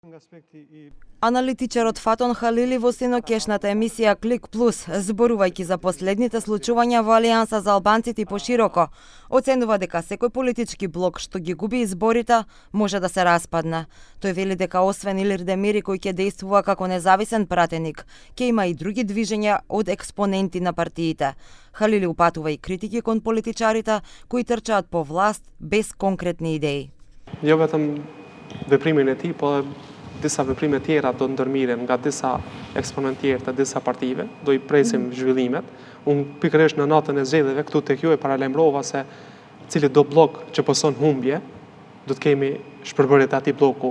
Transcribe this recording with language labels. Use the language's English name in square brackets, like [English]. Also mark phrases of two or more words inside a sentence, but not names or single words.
[Macedonian] Аналитичарот Фатон Халили во синокешната емисија Клик Плюс, зборувајќи за последните случувања во Алијанса за албанците и пошироко, оценува дека секој политички блок што ги губи изборите може да се распадне. Тој вели дека освен Илир Демири кој ќе действува како независен пратеник, ќе има и други движења од експоненти на партиите. Халили упатува и критики кон политичарите кои трчаат по власт без конкретни идеи. [Albanian] Jo vetëm veprimin e tij, po disa veprime tjera do ndërmiren nga disa eksponentë tjerë të disa partive, do I presim zhvillimet. Unë pikërisht në natën e zgjedhjeve këtu tek ju e paralajmërova se cili do blok që pëson humbje, do të kemi shpërbërjet e atij bloku.